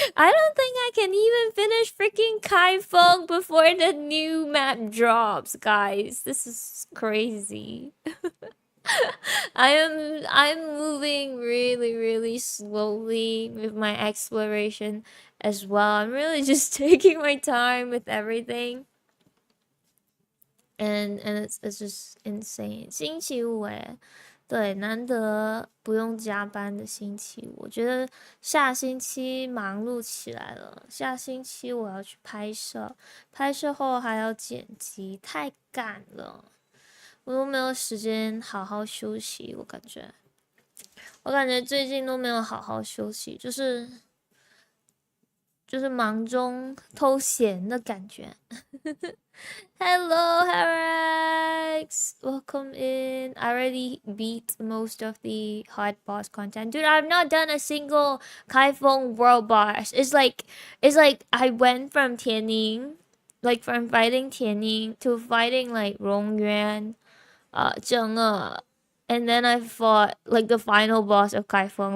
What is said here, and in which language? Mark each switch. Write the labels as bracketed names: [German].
[English] I don't think I can even finish freaking Kaifeng before the new map drops, guys. This is crazy. I'm moving really really slowly with my exploration as well. I'm really just taking my time with everything. And it's just insane. [Chinese] 星期五诶，对，难得不用加班的星期五。我觉得下星期忙碌起来了，下星期我要去拍摄，拍摄后还要剪辑，太赶了。我都没有时间好好休息，我感觉最近都没有好好休息，就是忙中偷闲的感觉。 [English] Hello, Harax! Welcome in. I already beat most of the hard boss content. Dude, I've not done a single Kaifeng world boss. It's like I went from Tianning, like from fighting Tianning to fighting like Rongyuan, Zheng, and then I fought like the final boss of Kaifeng.